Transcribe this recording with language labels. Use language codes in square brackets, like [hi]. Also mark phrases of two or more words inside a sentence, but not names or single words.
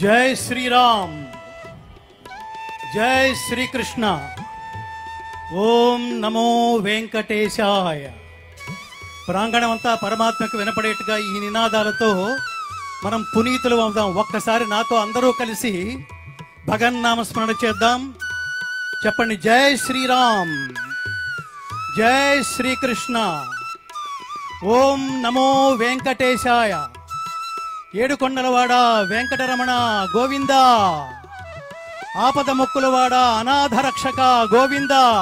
[sa] जय श्री राम, जय श्री कृष्ण, ओम नमो वेंकटेशाय। [te] ప్రాంగణమంతా పరమాత్మకు వినపడేట్టుగా ఈ నినాదాలతో మనం పునీతులు అవుదాం. ఒక్కసారి నాతో అందరూ కలిసి భగవన్నామ స్మరణ చేద్దాం. చెప్పండి, [sa] జై శ్రీరామ్, జై శ్రీకృష్ణ, ఓం నమో వెంకటేశాయ, [te] ఏడుకొండలవాడ వెంకటరమణ గోవింద, ఆపద మొక్కులవాడ అనాథ రక్షక గోవింద.